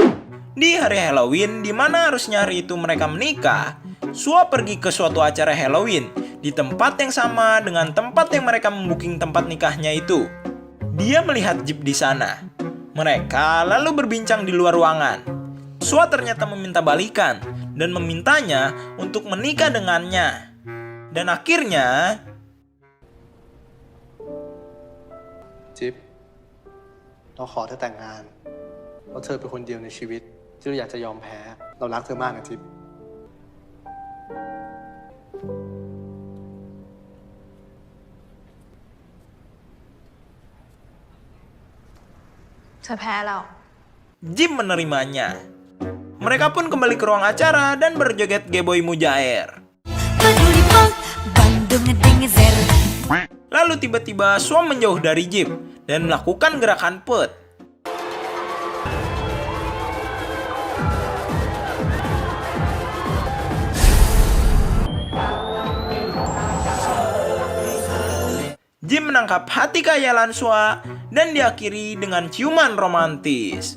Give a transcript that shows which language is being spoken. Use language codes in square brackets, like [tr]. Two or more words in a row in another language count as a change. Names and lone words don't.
[id] Di hari Halloween, di mana harusnya hari itu mereka menikah, Sua pergi ke suatu acara Halloween di tempat yang sama dengan tempat yang mereka membooking tempat nikahnya itu. Dia melihat Jeep di sana. Mereka lalu berbincang di luar ruangan. Sua ternyata meminta balikan dan memintanya untuk menikah dengannya. Dan akhirnya, [th] จิ๊บเราขอเธอแต่งงานเพราะเธอเป็นคนเดียวในชีวิตที่เราอยากจะยอมแพ้เรารักเธอมากนะจิ๊บ เธอแพ้แล้ว [id] Jim menerimanya. Mereka pun kembali ke ruang acara dan berjoget Geboy Mujair. Lalu tiba-tiba Sua menjauh dari Jeep dan melakukan gerakan put. Jim menangkap hati kehayalan Sua dan diakhiri dengan ciuman romantis.